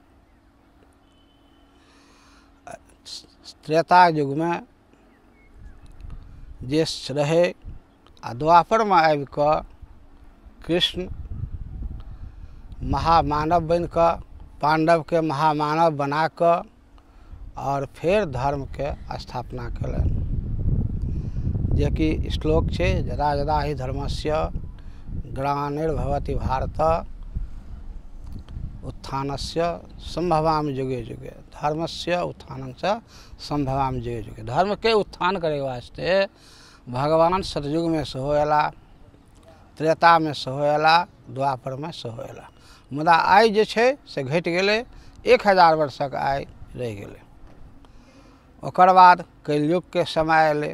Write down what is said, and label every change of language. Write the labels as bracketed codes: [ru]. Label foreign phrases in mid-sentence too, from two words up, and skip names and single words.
[mai] त्रेता युग में जे रहे आ द्वापर में आबि कऽ कृष्ण महामानव बन कऽ पांडव के महामानव बना कऽ और फिर धर्म के स्थापना कयलनि। जे कि श्लोक छै [sa] यदा यदा हि धर्मस्य ग्लानिर्भवति भारत उत्थानस्य संभवामि युगे युगे। धर्मस्य उत्थानस्य संभवामि युगे युगे। [mai] धर्म के उत्थान करे वास्ते भगवान सतयुग में सेहो अयला, त्रेता में सेहो अयला, द्वापर में सेहो अयला। मुदा आइ जे छै से घटि गेलै, 1000 वर्षक आइ रहि गेलै। ओकर बाद कलयुग के समय अयलै।